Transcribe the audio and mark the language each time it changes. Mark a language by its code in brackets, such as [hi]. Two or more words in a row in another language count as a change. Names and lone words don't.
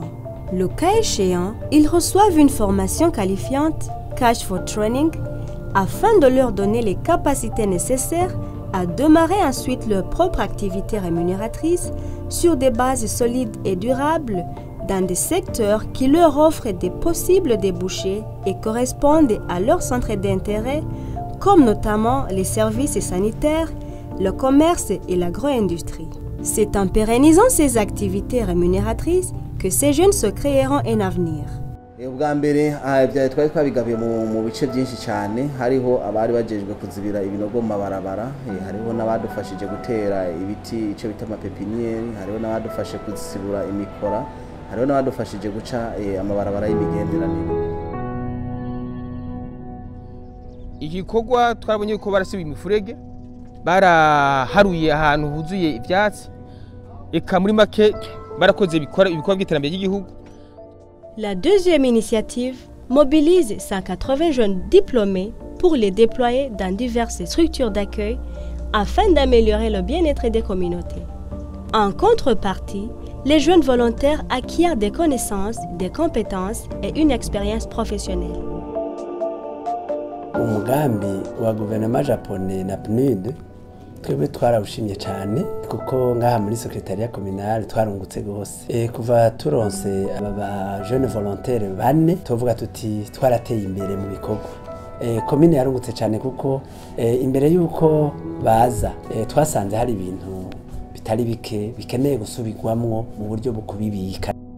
[fr] Le cas échéant, ils reçoivent une formation qualifiante, [en] Cash for Training, [fr] afin de leur donner les capacités nécessaires à démarrer ensuite leur propre activité rémunératrice sur des bases solides et durables dans des secteurs qui leur offrent des possibles débouchés et correspondent à leur centre d'intérêt, comme notamment les services sanitaires, le commerce et l'agro-industrie. C'est en pérennisant ces activités rémunératrices que ces jeunes se créeront un avenir. [rn] Ubwa mbere byari twari twabigabiye mu bice byinshi cyane hariho abari bajejwe kuzibira ibinogo mu mabarabara hariho n'abadufashije gutera ibiti ico bita amapepinieri hariho n'abadufashe kuzisibura imikora hariho n'abadufashije guca amabarabara y'imigenderanire. Igikorwa twarabonye ko barasiba imifurege baraharuye ahantu huzuye ivyatsi eka muri make barakoze ibikorwa by'iterambere ry'igihugu. [fr] La deuxième initiative mobilise 180 jeunes diplômés pour les déployer dans diverses structures d'accueil afin d'améliorer le bien-être des communautés. En contrepartie, les jeunes volontaires acquièrent des connaissances, des compétences et une expérience professionnelle. [rn] Umugambi wa [fr] gouvernement japonais [rn] na PNUD twebwe twarawushimye cyane kuko ngaha muri [fr] secrétariat communal [rn] twarungutse gose kuva turonse aba [fr] jeunes volontaires [rn] bane tuvuga tuti twarateye imbere mu bikorwa commune yarungutse cyane kuko imbere yuko baza twasanze hari ibintu bitari bike bikeneye gusubirwamwo mu buryo bwo kubibika